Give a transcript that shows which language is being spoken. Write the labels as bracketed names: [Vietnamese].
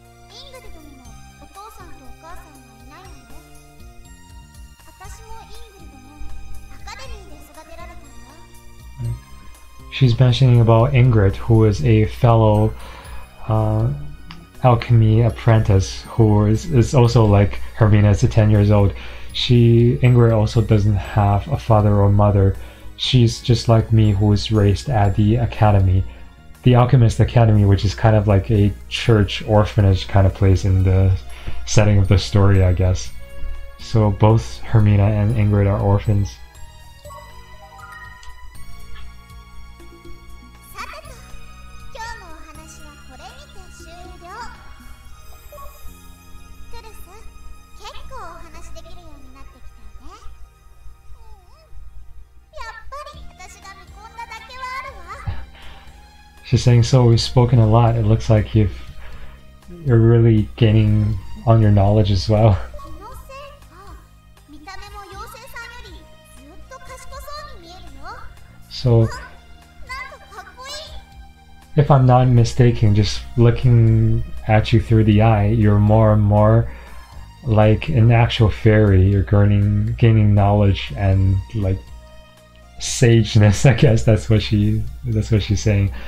[Japanese] イングリドにもお父さんとお母さんはいないのよ。私もイングリドもアカデミーで育てられたんだ。 [English] She's mentioning about Ingrid, who is a fellow alchemy apprentice who is also like Hermina, is 10 years old. Ingrid also doesn't have a father or mother. She's just like me, who was raised at the academy, the Alchemist Academy, which is kind of like a church orphanage kind of place in the setting of the story, I guess. So both Hermina and Ingrid are orphans. [Japanese] さてと、今日のお話はこれにて終了。クルス、結構お話できるようになってきたよね。やっぱり私が見込んだだけはあるわ。 [English] She's saying, so we've spoken a lot. It looks like you're really gaining on your knowledge as well. [Japanese] 気のせいか、見た目も妖精さんよりずっと賢そうに見えるよ。 [English] So [Japanese] なんかかっこいい。 [English] if I'm not mistaken, just looking at you through the eye, you're more and more like an actual fairy. You're gaining knowledge and like sageness. I guess that's what she's saying.